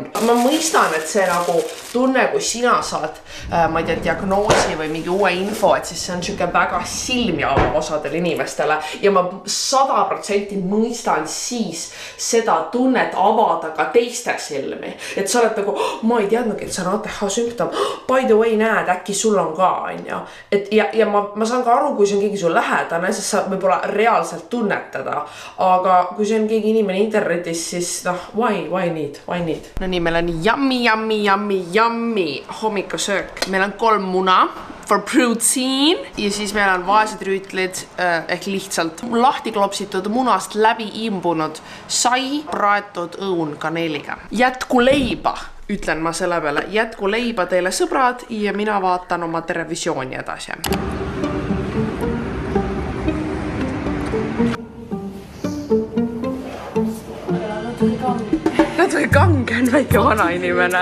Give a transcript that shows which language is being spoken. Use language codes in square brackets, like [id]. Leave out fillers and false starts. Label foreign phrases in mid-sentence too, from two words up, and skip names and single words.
[et] Ma mõistan, et see nagu tunne, kui sina saad, ma ei tea, diagnoosi või mingi uue info, et siis see on siuke väga silmi avav osadele inimestele ja ma 100% mõistan siis seda tunnet avada ka teiste silmi. Et sa oled nagu, ma ei teadnudki, et see on ATH sümptom. [en] By the way, [et] näed, äkki sul on ka, on ju. Ja ma saan ka aru, kui see on keegi sul lähedane, siis sa võib-olla reaalselt tunnetada. Aga kui see on keegi inimene internetis, siis [en] why need? [et] No nii, meil on yummy hommikusöök. Meil on 3 muna [en] for protein [et] ja siis meil on vaesed rüütlid ehk lihtsalt lahti klopsitud munast läbi imbunud sai praetud õun kaneeliga. Jätku leiba, ütlen ma selle peale, jätku leiba teile sõbrad ja mina vaatan oma televisiooni edasi. Natuke kange on väike vana inimene.